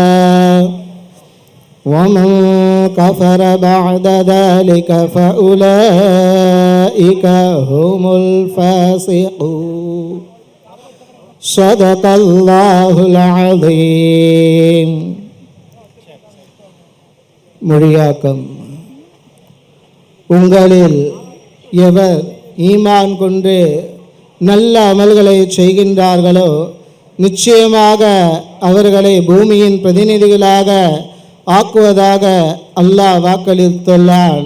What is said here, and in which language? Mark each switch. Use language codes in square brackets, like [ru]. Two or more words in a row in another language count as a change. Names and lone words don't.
[ar] ومن كفر بعد ذلك فأولئك هم الفاسقون صدق الله العظيم. [ta] மொழியாக்கம். உங்களில் எவர் ஈமான் கொண்டு நல்ல அமல்களை செய்கின்றார்களோ நிச்சயமாக அவர்களை பூமியின் பிரதிநிதிகளாக ஆக்குவதாக அல்லாஹ் வாக்களித்துள்ளார்.